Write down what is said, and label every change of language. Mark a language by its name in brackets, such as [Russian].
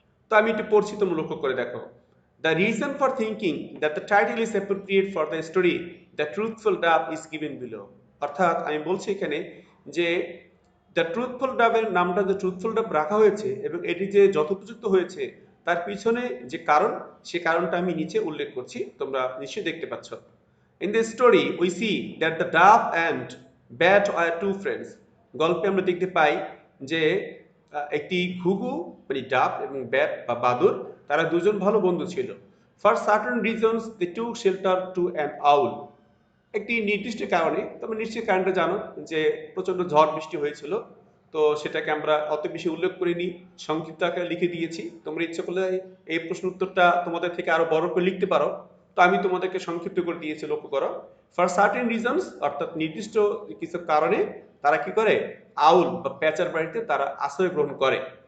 [Bangla] তো আমি একটু পড়ছি, তোমরা লক্ষ্য করে দেখো। [English] the reason for thinking that the title is appropriate for the story the truthful dub is given below, [Bangla] অর্থাৎ আমি বলছি এখানে যে দ্য ট্রুথফুল ডাবের নামটা যে ট্রুথফুল ডাব রাখা হয়েছে এবং এটি যে যথোপযুক্ত হয়েছে তার পিছনে যে কারণ, সে কারণটা আমি নিচে উল্লেখ করছি, তোমরা নিশ্চয়ই দেখতে পাচ্ছ। [English] In this story, we see that the dove and bat are two friends. [Bangla] গল্পে আমরা দেখতে পাই যে একটি ঘুঘু মানে ডাব এবং ব্যাট বা বাদুড়, তারা দুজন ভালো বন্ধু ছিল। [English] For certain reasons, they took shelter to an owl. [Bangla] একটি নির্দিষ্ট কারণে, তোমরা নিশ্চয়ই কারণটা জানো যে প্রচন্ড ঝড় বৃষ্টি হয়েছিল, তো সেটাকে আমরা অত বেশি উল্লেখ করিনি, সংক্ষিপ্ত আকারে লিখে দিয়েছি। তোমরা ইচ্ছে করলে এই প্রশ্ন উত্তরটা তোমাদের থেকে আরো বড় করে লিখতে পারো, তো আমি তোমাদেরকে সংক্ষিপ্ত করে দিয়েছি, লক্ষ্য করো। [English] for certain reasons, [Bangla] অর্থাৎ নির্দিষ্ট কিছু কারণে তারা কি করে, আউল বা পেঁচার বাড়িতে তারা আশ্রয় গ্রহণ করে।